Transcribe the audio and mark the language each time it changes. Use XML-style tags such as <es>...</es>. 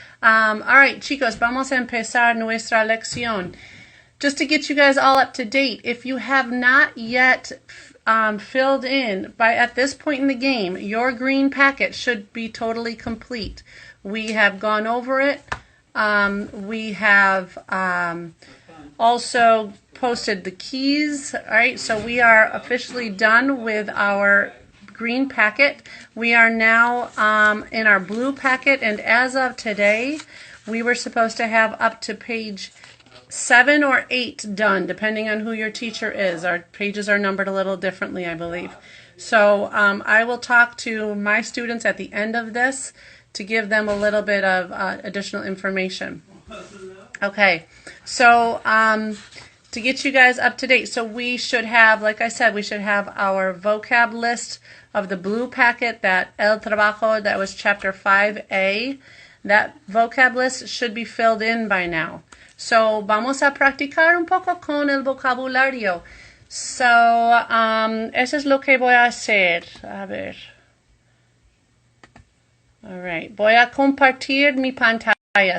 <en>All right,</en> <es>chicos, vamos a empezar nuestra lección.</es> <en>Just to get you guys all up to date, if you have not yet filled in, at this point in the game, your green packet should be totally complete. We have gone over it. We have also posted the keys. All right, so we are officially done with our green packet. We are now in our blue packet, and as of today, we were supposed to have up to page 7 or 8 done, depending on who your teacher is. Our pages are numbered a little differently, I believe. So I will talk to my students at the end of this to give them a little bit of additional information. Okay, so to get you guys up to date, so we should have, like I said, we should have our vocab list of the blue packet, that El Trabajo, that was chapter 5A. That vocab list should be filled in by now. So</en> <es>vamos a practicar un poco con el vocabulario.</es> <en>So</en> <es>eso es lo que voy a hacer. A ver.</es> <en>All right.</en> <es>Voy a compartir mi pantalla.</es>